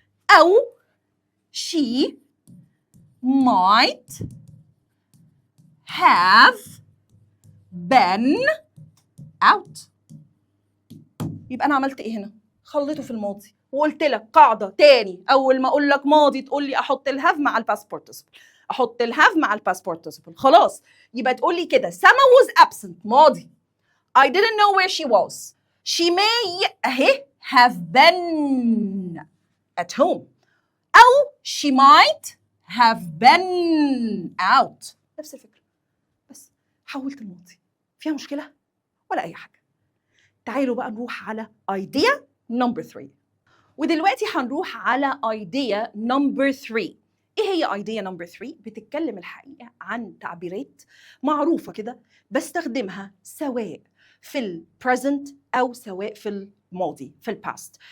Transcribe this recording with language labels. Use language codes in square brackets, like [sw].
[en] أو she might have been out. [ar] يبقى أنا عملت إيه هنا؟ خليته في الماضي وقلت لك قاعدة تاني. أول ما أقول لك ماضي تقول لي أحط الهاف مع الباست بارتيسيبل. أحط الهاف مع الباست بارتيسيبل. خلاص يبقى تقول لي كده سما was absent ماضي. [en] I didn't know where she was. She may have been at home. أو she might have been out. [ar] نفس الفكرة بس حولت الماضي. فيها مشكلة؟ ولا أي حاجة. تعالوا بقى نروح على idea number 3. ودلوقتي هنروح على idea number 3. إيه هي idea number 3؟ بتتكلم الحقيقة عن تعبيرات معروفة كده بستخدمها سواء في ال present أو سواء في الماضي في ال past.